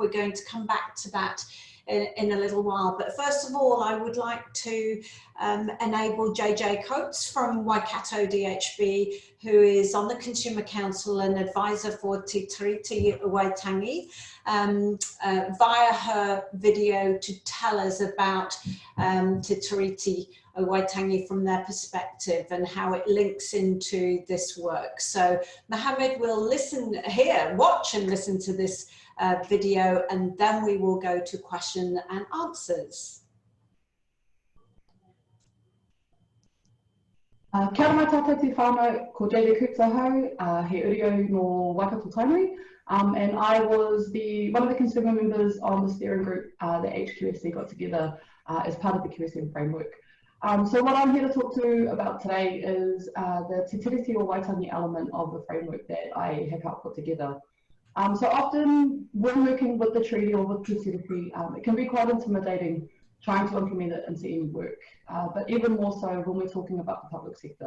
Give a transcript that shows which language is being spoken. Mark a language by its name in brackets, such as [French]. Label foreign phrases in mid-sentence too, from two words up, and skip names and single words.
[English] We're going to come back to that in a little while. But first of all, I would like to enable JJ Coates from Waikato DHB, who is on the Consumer Council and advisor for Te Tiriti Waitangi, via her video to tell us about Te Tiriti Waitangi from their perspective and how it links into this work. So Mohammed will watch and listen to this video, and then we will go to question and answers. [Māori] Kia ora tātou te whānau, ko JJ Coates ahau, he urio no Waikato Tainui, [English] and I was one of the consumer members on the steering group that HQSC got together as part of the QSM framework. So what I'm here to talk to about today is the Te Tiriti o Waitangi element of the framework that I have helped put together. So often when working with the treaty or with Te Tiriti, it can be quite intimidating trying to implement it into any work, but even more so when we're talking about the public sector.